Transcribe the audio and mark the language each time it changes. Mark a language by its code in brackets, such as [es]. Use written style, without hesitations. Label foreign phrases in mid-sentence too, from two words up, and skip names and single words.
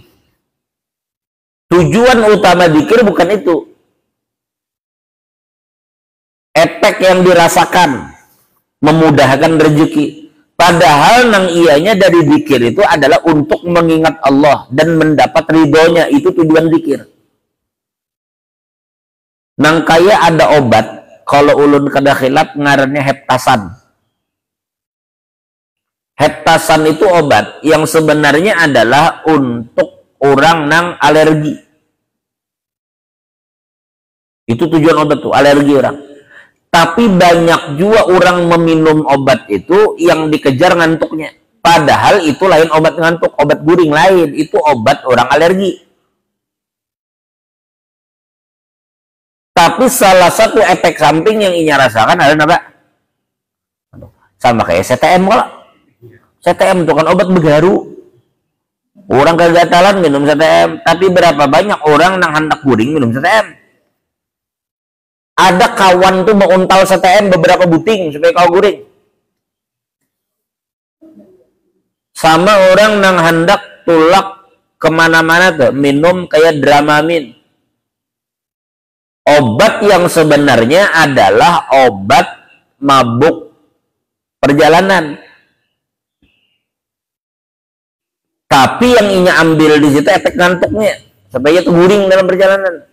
[id] Tujuan utama zikir bukan itu. Efek yang dirasakan memudahkan rezeki. Padahal nang ianya dari zikir itu adalah untuk mengingat Allah dan mendapat ridhonya. Itu tujuan zikir. [bjn] Nang kaya ada obat, kalau ulun kada khilaf ngarannya heptasan. [id] Heptasan itu obat yang sebenarnya adalah untuk orang nang alergi. Itu tujuan obat tuh, alergi orang. Tapi banyak juga orang meminum obat itu yang dikejar ngantuknya. Padahal itu lain obat ngantuk, [bjn] obat guring lain. [id] Itu obat orang alergi. Tapi salah satu efek samping yang Inya rasakan adalah apa? Sama kayak CTM kalau. CTM itu kan obat begaru. Orang kegatalan minum CTM. Tapi berapa banyak orang nang hendak guring minum CTM? [bjn] Ada kawan tuh mau untal CTM beberapa buting supaya kau guring. [id] Sama orang nang hendak tulak kemana-mana tuh minum kayak Dramamin. Obat yang sebenarnya adalah obat mabuk perjalanan. Tapi yang Inya ambil di situ efek ngantuknya supaya itu guring dalam perjalanan.